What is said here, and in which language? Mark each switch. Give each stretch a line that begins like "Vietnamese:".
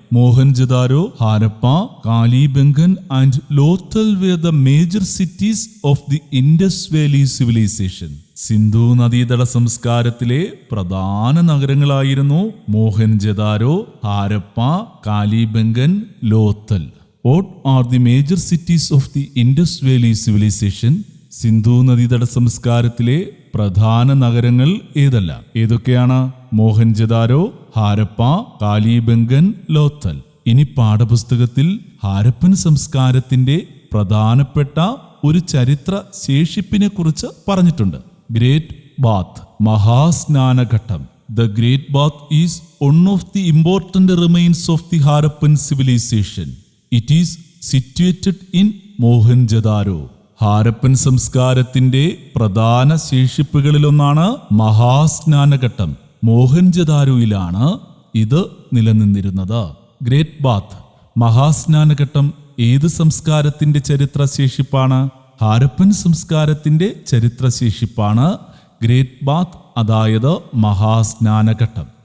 English: Mohenjodaro, Harappa, Kalibangan and Lothal were the major cities of the Indus valley civilization.
Malayalam: Sindhu നദീതട സംസ്കാരത്തിലെ പ്രധാന നഗരങ്ങളായിരുന്നു Mohenjo-daro, Harappa, Kalibangan, Lothal.
English: What are the major cities of the Indus Valley Civilization?
Malayalam: Sindhu നദീതട സംസ്കാരത്തിലെ പ്രധാന നഗരങ്ങൾ ഏതൊക്കെയാണ്? മോഹൻജദാരോ, ഹാരപ്പ, കാലിബംഗൻ, ലോത്തൽ. ഇനി പാഠപുസ്തകത്തിൽ ഹാരപ്പൻ സംസ്കാരത്തിന്റെ പ്രധാനപ്പെട്ട ഒരു ചരിത്ര ശേഷിപ്പിനെ കുറിച്ച് പറഞ്ഞിട്ടുണ്ട്. Great bath, മഹാസ്നാനഘട്ടം.
English: The Great Bath is one of the important remains of the Harappan civilization. It is situated in Mohenjodaro.
Malayalam: Harappan സംസ്കാരത്തിന്റെ പ്രധാന ശേഷിപ്പുകളിലൊന്നാണ് മഹാസ്നാനഘട്ടം. മോഹൻജദാരോയിലാണ് ഇത് നിലനിന്നിരുന്നത്. ഗ്രേറ്റ് ബാത്ത്, മഹാസ്നാനഘട്ടം ഏത് സംസ്കാരത്തിന്റെ ചരിത്ര ശേഷിപ്പാണ്? ഹാരപ്പൻ സംസ്കാരത്തിന്റെ ചരിത്ര ശേഷിപ്പാണ് ഗ്രേറ്റ് ബാത്ത്, അതായത് മഹാസ്നാനഘട്ടം.